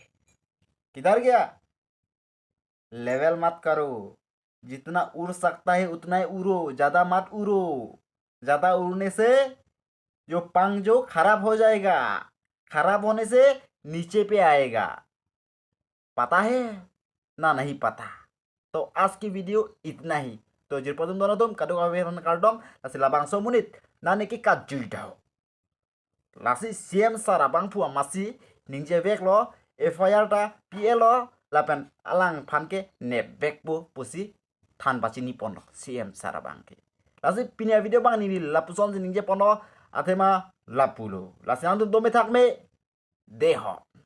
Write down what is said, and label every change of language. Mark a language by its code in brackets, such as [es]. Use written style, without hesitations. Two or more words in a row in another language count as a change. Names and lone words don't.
[hi] किधर गया, लेवल मत करो, जितना उड़ सकता है उतना ही उड़ो, ज़्यादा मत उड़ो। ज़्यादा उड़ने से जो पंख जो खराब हो जाएगा, खराब होने से नीचे पे आएगा। पता है ना, नहीं पता। तो आज की वीडियो इतना ही। [mjw] तो जिरपदुम दोनों तुम kadung awiran kardom lasi labang somunit nani ki kajui dao lasi CM sarabang pua masi ningje vek lo FIR ta PL lo lapen alang phanke ne vek bu pusi than bachi ni pono CM sarabang ke lasi pinia video bang ni lapuson ningje pono athema lapulo lasi antum dome thakme deho